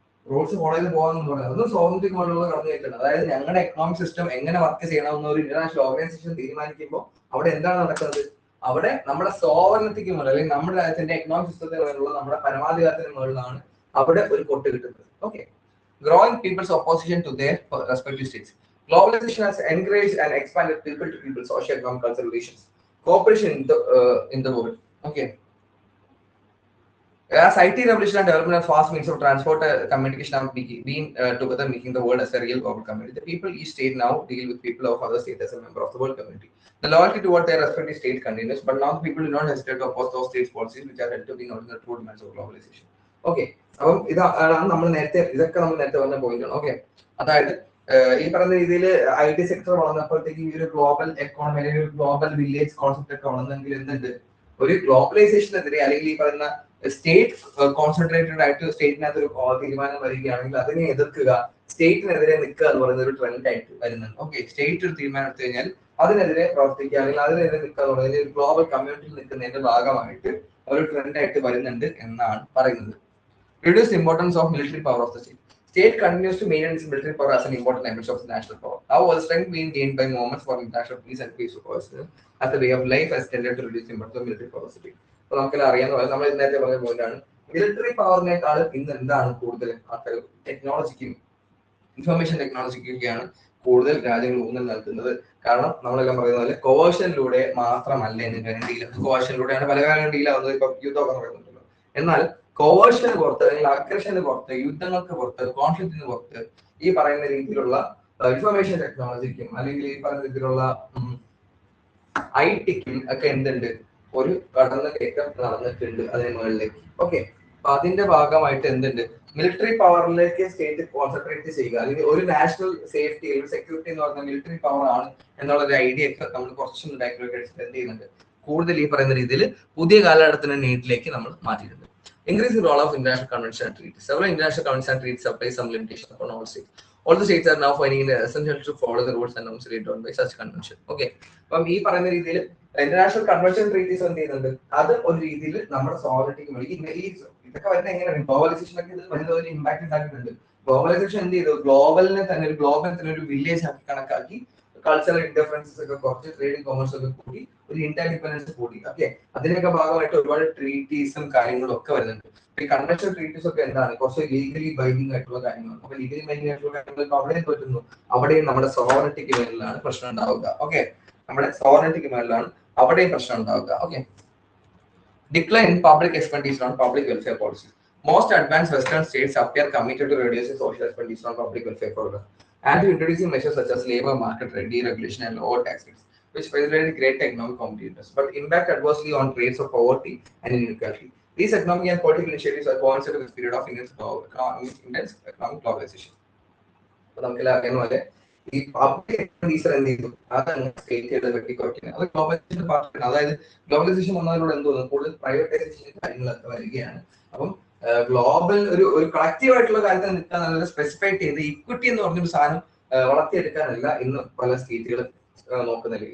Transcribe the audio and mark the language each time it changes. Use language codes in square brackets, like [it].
[ml] Rules follow ചെയ്ത് പോകാന്ന് പറയുന്നത് അതും സോവറിറ്റി മോഡലുള്ള കടന്നുകയറ്റാണ്. അതായത് ഞങ്ങളുടെ എക്കണോമിക് സിസ്റ്റം എങ്ങനെ വർക്ക് ചെയ്യണമെന്ന് ഒരു ഇന്റർനാഷണൽ ഓർഗനൈസേഷൻ തീരുമാനിക്കുമ്പോൾ അവിടെ എന്താണ് നടക്കുന്നത്? അവിടെ നമ്മുടെ സോവറിറ്റിക്ക് മുകളിൽ അല്ലെങ്കിൽ നമ്മുടെ രാജ്യത്തിന്റെ എക്കണോമിക് സിസ്റ്റത്തിന് മുകളിലുള്ള നമ്മുടെ പരമാധികാരത്തിന് മുകളിലാണ് അവിടെ ഒരു കൊട്ട് കിട്ടുന്നത്. Okay. [en] Growing people's opposition to their respective states. Globalization has encouraged and expanded people-to-people socio-economic cultural relations. Cooperation in the world. Okay. As IT revolution and development of fast means of transport, communication have been together making the world as a real global community. The people each state now deal with people of other states as a member of the world community. The loyalty toward their respective state continues, but now the people do not hesitate to oppose those states' policies which are held to be not in the true demands of globalization. Okay. [ml] അപ്പം ഇതാണ് നമ്മൾ ഇതൊക്കെ നമ്മൾ നേരത്തെ പറഞ്ഞ point ആണ്. Okay. അതായത് ഈ പറയുന്ന രീതിയിൽ IT സെക്ടർ വളർന്നപ്പോഴത്തേക്ക് ഈ ഒരു ഗ്ലോബൽ എക്കോണമി അല്ലെങ്കിൽ ഒരു ഗ്ലോബൽ വില്ലേജ് കോൺസെപ്റ്റ് ഒക്കെ വളർന്നെങ്കിൽ എന്തുണ്ട്, ഒരു ഗ്ലോബലൈസേഷനെതിരെ അല്ലെങ്കിൽ ഈ പറയുന്ന സ്റ്റേറ്റ് കോൺസെൻട്രേറ്റഡ് ആയിട്ട് സ്റ്റേറ്റിനകത്ത് ഒരു തീരുമാനം വരികയാണെങ്കിൽ അതിനെ എതിർക്കുക, സ്റ്റേറ്റിനെതിരെ നിൽക്കുക എന്ന് പറയുന്ന ഒരു ട്രെൻഡ് ആയിട്ട് വരുന്നുണ്ട്. ഓക്കെ. സ്റ്റേറ്റ് ഒരു തീരുമാനം എടുത്തു കഴിഞ്ഞാൽ അതിനെതിരെ പ്രവർത്തിക്കുക അല്ലെങ്കിൽ അതിനെതിരെ നിൽക്കുക എന്ന് പറയുന്നത് ഒരു ഗ്ലോബൽ കമ്മ്യൂണിറ്റിയിൽ നിൽക്കുന്നതിന്റെ ഭാഗമായിട്ട് ഒരു ട്രെൻഡ് ആയിട്ട് വരുന്നുണ്ട് എന്നാണ് പറയുന്നത്. [en] Reduce the importance of military power of the state. State continues to maintain its military power as an important dimension of the national power. However, the strength being gained by movements for international peace and peace as a way of life has tended to reduce the importance of military power of the state. [ml] അപ്പോൾ നമുക്കെല്ലാം അറിയാവുന്ന പോലെ നമ്മൾ നേരത്തെ പറഞ്ഞ പോയിന്റാണ്, military പവറിനേക്കാൾ ഇന്ന് എന്താണ് കൂടുതൽ ആൾക്കാർ ടെക്നോളജിക്കും ഇൻഫർമേഷൻ ടെക്നോളജിക്കൊക്കെയാണ് കൂടുതൽ രാജ്യങ്ങൾ ഊന്നൽ നൽകുന്നത്. കാരണം നമ്മളെല്ലാം പറയുന്ന പോലെ കോവേഷനിലൂടെ മാത്രമല്ല ഇന്ന് ഡീൽ, കോവേഷനിലൂടെയാണ് പല കാര്യം ഡീലാവുന്നത്. ഇപ്പൊ യുദ്ധമൊക്കെ പറയുന്നുണ്ടല്ലോ. എന്നാൽ കോവേഷന് പുറത്ത് അല്ലെങ്കിൽ അഗ്രഷന് പുറത്ത്, യുദ്ധങ്ങൾക്ക് പുറത്ത്, കോൺഫ്ലിക്റ്റിന് പുറത്ത് ഈ പറയുന്ന രീതിയിലുള്ള ഇൻഫർമേഷൻ ടെക്നോളജിക്കും അല്ലെങ്കിൽ ഈ പറയുന്ന രീതിയിലുള്ള IT-ക്കും ഒക്കെ എന്തുണ്ട്, ഒരു കടന്നു കയറ്റം നടന്നിട്ടുണ്ട് അതിന് മുകളിലേക്ക്. ഓക്കെ. അപ്പൊ അതിന്റെ ഭാഗമായിട്ട് എന്തുണ്ട്, മിലിറ്ററി പവറിലേക്ക് സ്റ്റേറ്റ് കോൺസെൻട്രേറ്റ് ചെയ്യുക അല്ലെങ്കിൽ ഒരു നാഷണൽ സേഫ്റ്റി അല്ലെങ്കിൽ സെക്യൂരിറ്റി എന്ന് പറഞ്ഞ മിലിറ്ററി പവർ ആണ് എന്നുള്ള ഒരു ഐഡിയ ഒക്കെ നമ്മൾ കുറച്ചും എക്സ്റ്റെൻഡ് ചെയ്യുന്നുണ്ട്. കൂടുതൽ ഈ പറയുന്ന രീതിയിൽ പുതിയ കാലഘട്ടത്തിന്റെ നീഡിലേക്ക് നമ്മൾ മാറ്റിയിട്ടുണ്ട്. [en] Increasing role of international convention and treaties. Several international convention and treaties apply some limitations upon all states. All the states are now finding it essential to follow the rules and norms laid down by such convention. Okay. [ml] അപ്പം ഈ പറയുന്ന രീതിയിൽ international convention treaties എന്ത് ചെയ്യുന്നുണ്ട്, അത് ഒരു രീതിയിൽ നമ്മുടെ സോവറിറ്റിക്ക് വേണ്ടി ഇതൊക്കെ വരുന്ന എങ്ങനെയാണ് ഗ്ലോബലൈസേഷൻ ഒക്കെ ഇത് വലിയ ഒരു ഇമ്പാക്ട് ഉണ്ടാക്കിയിട്ടുണ്ട്. ഗ്ലോബലൈസേഷൻ എന്ത് ചെയ്തു, ഗ്ലോബലിനെ തന്നെ ഒരു ഗ്ലോബൽ തന്നെ ഒരു വില്ലേജ് ആക്കി കണക്കാക്കി കൾച്ചറൽ ഇന്റർഫറൻസസ് ഒക്കെ കുറച്ച് ട്രേഡിംഗ് കോമേഴ്സ് ഒക്കെ കൂടി ഒരു ഇന്റർഡിപെൻഡൻസ് കൂടി. ഓക്കെ. അതിനൊക്കെ ഭാഗമായിട്ട് ഒരുപാട് ട്രീറ്റീസും കാര്യങ്ങളും ഒക്കെ വരുന്നുണ്ട്. ഈ കൺവെൻഷൻ ട്രീറ്റീസ് ഒക്കെ എന്താണ്, കുറച്ച് ലീഗലി ബൈൻഡിങ് ആയിട്ടുള്ള കാര്യങ്ങളാണ്. അപ്പൊ ലീഗലി ബൈൻഡിങ് ആയിട്ടുള്ള കാര്യങ്ങൾ അവിടെയും പറ്റുന്നു, അവിടെയും നമ്മുടെ സോവറിറ്റിക്ക് മേലിലാണ് പ്രശ്നം ഉണ്ടാവുക. ഓക്കെ. നമ്മുടെ സോവറിറ്റിക്ക് മേലിലാണ് അവിടെയും പ്രശ്നം ഉണ്ടാവുക. Okay. [en] Decline in public expenditure on public welfare policies. Most advanced Western states appear committed to reducing social expenditure on public welfare programs and to introducing measures such as labor market deregulation and lower tax rates, which facilitate great economic competitiveness, but impact adversely on rates of poverty and inequality. These economic and political initiatives are coincided with this period of intense economic globalization. [ml] അപ്പോൾ നമുക്കെല്ലാം അറിയുന്ന പോലെ ഈ public expenditure എന്ത് ചെയ്തു, അതങ്ങ് state വെട്ടിക്കുറയ്ക്കുന്നത്. അത് globalisation പാർട്ടിയാണ്. അതായത് ഗ്ലോബലൈസേഷൻ വന്നതിലൂടെ എന്ത് തോന്നുന്നു, കൂടുതൽ പ്രൈവറ്റൈസേഷൻ കാര്യങ്ങളൊക്കെ വരികയാണ്. അപ്പം ഗ്ലോബൽ ഒരു കളക്റ്റീവ് ആയിട്ടുള്ള കാര്യത്തിൽ നിൽക്കാൻ നല്ല സ്പെസിഫൈ ചെയ്ത് ഇക്വിറ്റി എന്ന് പറഞ്ഞൊരു സാധനം വളർത്തിയെടുക്കാനല്ല ഇന്ന് പല സ്റ്റേറ്റുകൾ നോക്കുന്നില്ല.